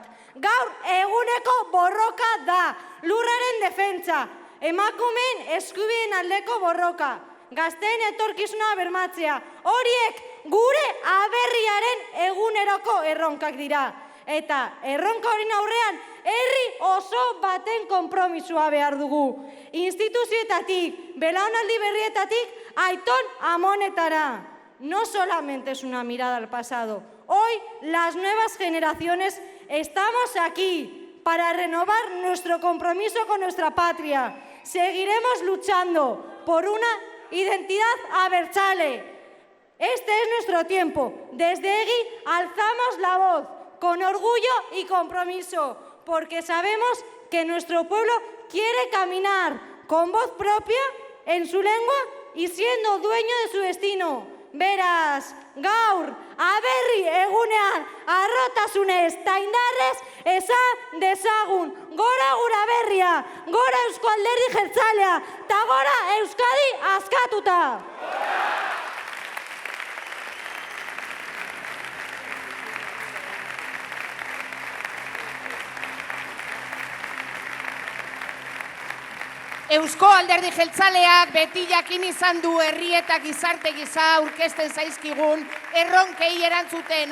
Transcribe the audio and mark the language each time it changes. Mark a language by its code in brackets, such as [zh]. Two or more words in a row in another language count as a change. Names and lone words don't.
[eu] Gaur eguneko borroka da, lurraren defentsa, emakumeen eskubideen aldeko borroka, gazteen etorkizuna bermatzea. Horiek gure aberriaren eguneroko erronkak dira. Eta erronka horien aurrean, herri oso baten konpromisua behar dugu. Instituzioetatik, belaunaldi berrietatik, Aiton Amonetara. [es] No solamente es una mirada al pasado. Hoy las nuevas generaciones estamos aquí para renovar nuestro compromiso con nuestra patria. Seguiremos luchando por una identidad abertzale. Este es nuestro tiempo. Desde EGI alzamos la voz con orgullo y compromiso, porque sabemos que nuestro pueblo quiere caminar con voz propia en su lengua y siendo dueño de su destino. [eu] Beraz, gaur, aberri egunean, arrotasunez ta indarrez, esan dezagun, gora gura berria, gora Eusko Alderdi Jeltzalea, ta gora Euskadi askatuta! Eusko Alderdi Jeltzaleak beti jakin izan du herri eta gizarte gisa aurkezten zaizkigun erronkei erantzuten.